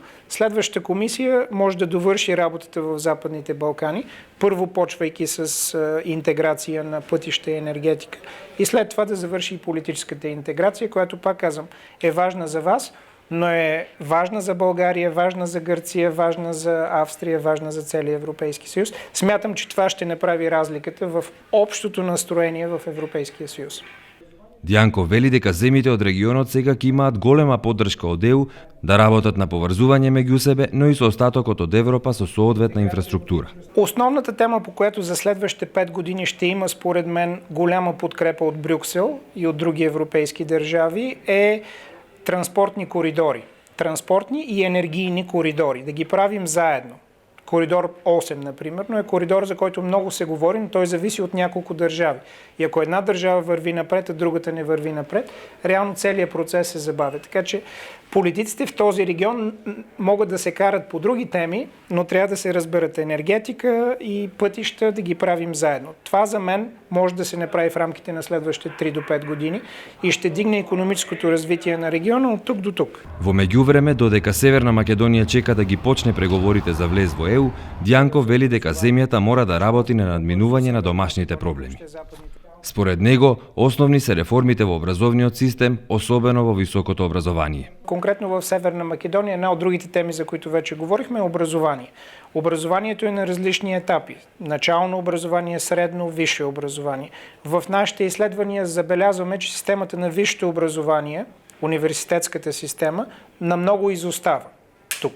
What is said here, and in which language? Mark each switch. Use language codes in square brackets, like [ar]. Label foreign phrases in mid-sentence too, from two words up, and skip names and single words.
[bg] Следващата комисия може да довърши работата в Западните Балкани, първо почвайки с интеграция на пътища и енергетика и след това да завърши и политическата интеграция, която, пак казвам, е важна за вас, но е важна за България, важна за Гърция, важна за Австрия, важна за целия Европейски съюз. Смятам, че това ще направи разликата в общото настроение в Европейския съюз. [mk] Дијанко вели дека земјите од регионот сега ќе имаат голема поддршка од ЕУ да работат на поврзување меѓу себе, но и со остатокот од Европа со соодветна инфраструктура. [bg] Основната тема, по която за следващите 5 години ще има, според мен, голяма подкрепа от Брюксел и от други европейски държави, е транспортни коридори. Транспортни и енергийни коридори. Да ги правим заедно. Коридор 8, например, но е коридор, за който много се говори, но той зависи от няколко държави. И ако една държава върви напред, а другата не върви напред, реално целият процес се забавя. Така че политиците в този регион могат да се карат по други теми, но трябва да се разберат енергетика и пътища да ги правим заедно. Това за мен може да се направи в рамките на следващите 3 до 5 години и ще дигне икономическото развитие на региона от тук до тук. [mk] Во меѓувреме, додека Северна Македонија чека да ги почне преговорите за влез во ЕУ, Дијанко вели дека земјата мора да работи на надминување на домашните проблеми. Според него, основни се реформите во образовниот систем, особено во високото образование. [bg] Конкретно в Северна Македония, една от другите теми, за които вече говорихме, е образование. Образованието е на различни етапи. Начално образование, средно, висше образование. В нашите изследвания забелязваме, че системата на висшето образование, университетската система, намного изостава тук.